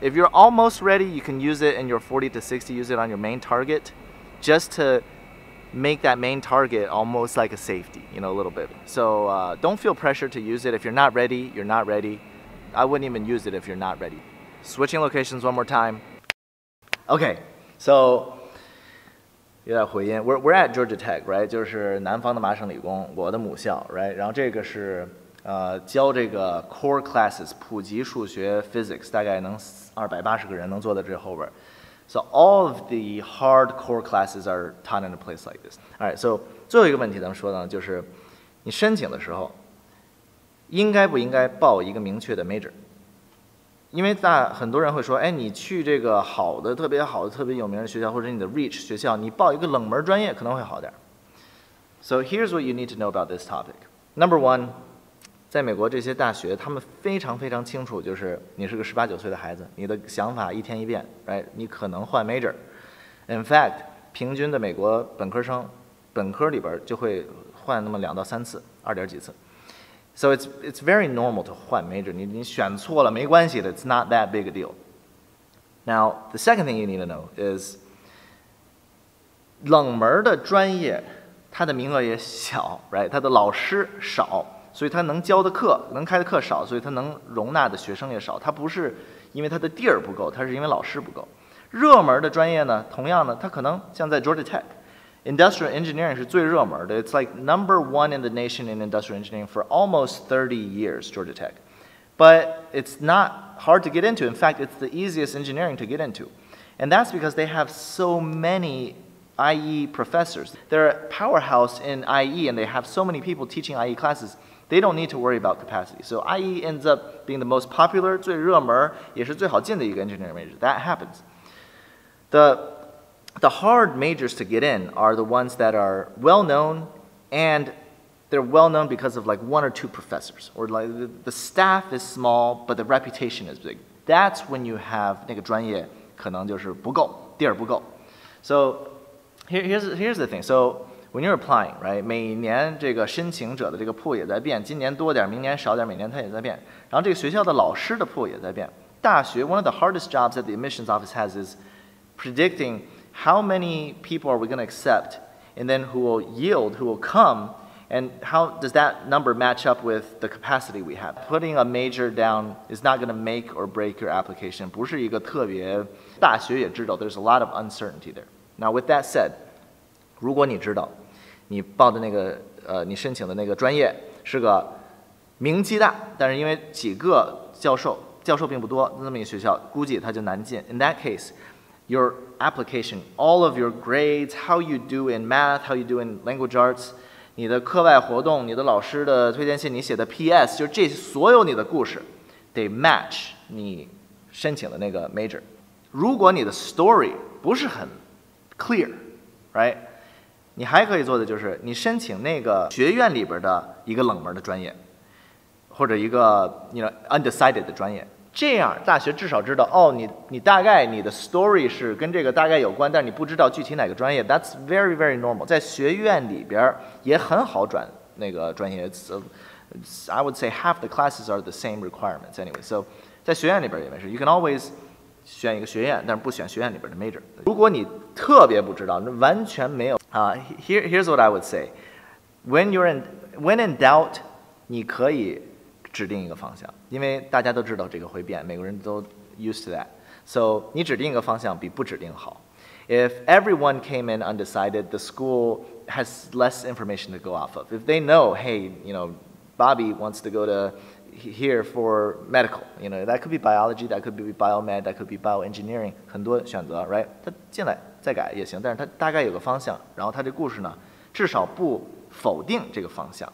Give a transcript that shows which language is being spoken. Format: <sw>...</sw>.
<en>If you're almost ready, you can use it in your 40 to 60, use it on your main target just to make that main target almost like a safety, you know, a little bit. So don't feel pressure to use it. If you're not ready, you're not ready. I wouldn't even use it if you're not ready. Switching locations one more time. Okay, so</en> <zh>有点回音。</zh> <en>We're at Georgia Tech, right?</en> <zh>就是南方的麻省理工，我的母校 ，</zh> <en>right?</en> <zh>然后这个是教这个 core classes 普及数学 physics， 大概能280个人能坐在这后边。</zh> <en>So all of the hardcore classes are taught in a place like this. All right, so</en> <zh>最后一个问题咱们说的呢，就是你申请的时候，应该不应该报一个明确的 major？因为很多人会说，哎，你去这个好的、特别好的、特别有名的学校，或者你的 reach 学校，你报一个冷门专业可能会好点。</zh> <en>So here's what you need to know about this topic. Number one,</en> <zh>在美国这些大学，他们非常非常清楚，就是你是个18、19岁的孩子，你的想法一天一变 ，</zh> <en>right？</en> <zh>你可能换 major。</zh> <en>In fact，</en> <zh>平均的美国本科生，本科里边就会换那么2到3次，2点几次。</zh> <en>So it's very normal to 换 major.</en> <zh>你选错了没关系的，</zh> <en>it's not that big a deal. Now, the second thing you need to know is</en> <zh>冷门的专业，它的名额也小</zh> <en>，right？</en> <zh>它的老师少。所以他能教的课、能开的课少，所以他能容纳的学生也少。他不是因为他的地儿不够，他是因为老师不够。热门的专业呢，同样呢，它可能像在</zh> <en>Georgia Tech，Industrial Engineering</en> <zh>是最热门的</zh> <en>，It's like #1 in the nation in industrial engineering for almost 30 years, Georgia Tech. But it's not hard to get into. In fact, it's the easiest engineering to get into. And that's because they have so many IE professors. They're a powerhouse in IE, and they have so many people teaching IE classes.They don't need to worry about capacity. So IE ends up being the most popular,</en> <zh>最热门，也是最好进的一个</zh> <en>engineering major. That happens. The hard majors to get in are the ones that are well known, and they're well known because of like 1 or 2 professors, or like the staff is small but the reputation is big. That's when you have</en> <zh>那个专业可能就是不够，地儿不够。</zh> <en>So here's the thing. So when you're applying, right?</en> <zh>每年这个申请者的这个 pool 也在变，今年多点，明年少点，每年它也在变。然后这个学校的老师的 pool 也在变。</zh> <en>大学 one of the hardest jobs that the admissions office has is predicting how many people are we going to accept, and then who will yield, who will come, and how does that number match up with the capacity we have? Putting a major down is not going to make or break your application.</en> <zh>不是一个特别，大学也知道</zh> <en>there's a lot of uncertainty there. Now with that said,</en> <zh>如果你知道你报的那个你申请的那个专业是个名气大，但是因为几个教授并不多，那么一个学校估计它就难进。</zh> <en>In that case, your application, all of your grades, how you do in math, how you do in language arts,</en> <zh>你的课外活动，你的老师的推荐信，你写的 PS， 就是这所有你的故事得 match 你申请的那个 major。如果你的 story 不是很 clear, right? 你还可以做的就是你申请那个学院里边的一个冷门的专业，或者一个undecided 的专业。这样大学至少知道哦，你大概你的 story 是跟这个大概有关，但是你不知道具体哪个专业。</zh> <en>That's very very normal。</en> <zh>在学院里边也很好转那个专业。</zh> <en>I would say half the classes are the same requirements anyway. So</en> <zh>在学院里边也没事。</zh> <en>You can always</en> <zh>选一个学院，但是不选学院里边的 major。如果你特别不知道，那完全没有</zh> <en>here's what I would say. When in doubt,</en> <zh>你可以指定一个方向，因为大家都知道这个会变，美国人都</zh> <en>used to that.</en> <zh>So 你指定一个方向比不指定好。</zh> <en>If everyone came in undecided, the school has less information to go off of. If they know, hey, Bobby wants to go to here for medical, that could be biology, that could be biomed, that could be bioengineering,</en> <zh>很多选择</zh> <en>right?</en> <zh>他进来再改也行，但是他大概有个方向，然后他这故事呢，至少不否定这个方向。</zh>